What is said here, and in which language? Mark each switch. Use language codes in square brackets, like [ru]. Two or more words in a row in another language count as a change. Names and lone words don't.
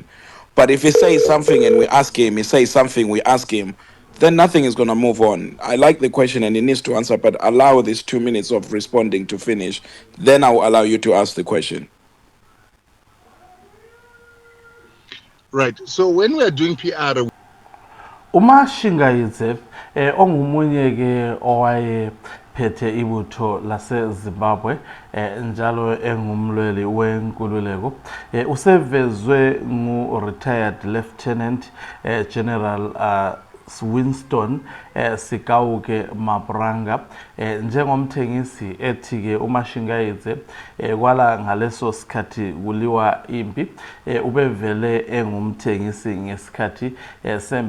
[en] But if he says something and we ask him, he says something, we ask him, then nothing is going to move on. I like the question and he needs to answer, but allow these 2 minutes of responding to finish. Then I'll allow you to ask the question. Right. So when we are doing PR, [nd] uMashingayitse ongumunye ke owayephethe ibutho laseZimbabwe njalo engumlweli wenkululeko usevezwe ngu-retired Lieutenant General Winston Sikauke Mabranga njengomthengisi ethi ke uMashingayitse kwala ngaleso sikhathi kuliwa impi ubevele engumthengisi ngesikhathi sembi.